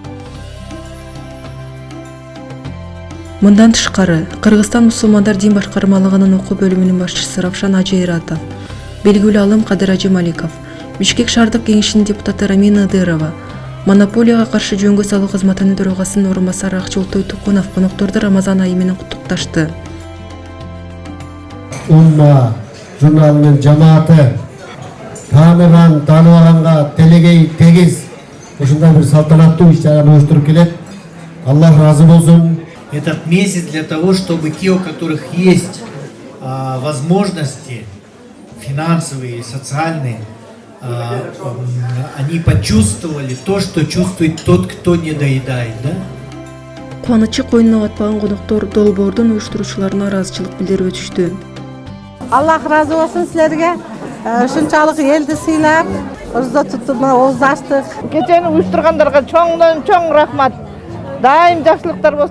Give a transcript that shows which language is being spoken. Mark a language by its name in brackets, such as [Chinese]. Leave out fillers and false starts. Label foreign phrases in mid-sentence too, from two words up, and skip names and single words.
[Kyrgyz] Мындан тышкары, Кыргызстан мусулмандар дин башкармалыгынын окуу бөлүмүнүн башчысы Равшан Ажейратов, белгилүү алым Кадыр Ажи Маликов, Бишкек шаардык кеңешинин депутаты Рамина Ыдырова, монополияга каршы жөнгө салуу кызматынын төрагасынын орун басары Акчолтой Тукунов конокторду Рамазан айы менен куттукташты. Умма журналынын жамааты тааныган, тааныбаганга телегей тегиз ушундай бир салтанаттуу иш-чараны уюштуруп келет. Аллах разы болсун. [Russian] Этот месяц для того, чтобы те, у которых есть возможности финансовые и социальные, они почувствовали то, что чувствует тот, кто не доедает, да? [Kyrgyz] Кубанычы койнуна батпаган коноктор долбоордун уюштуруучуларына ыраазычылык билдирип өтүштү. Аллах разы болсун силерге. Ушунчалык элди сыйлап, озо тутуп ооз ачтык. Кечени уюштургандарга чоңдон чоң рахмат. Дайым жакшылыктар болсун.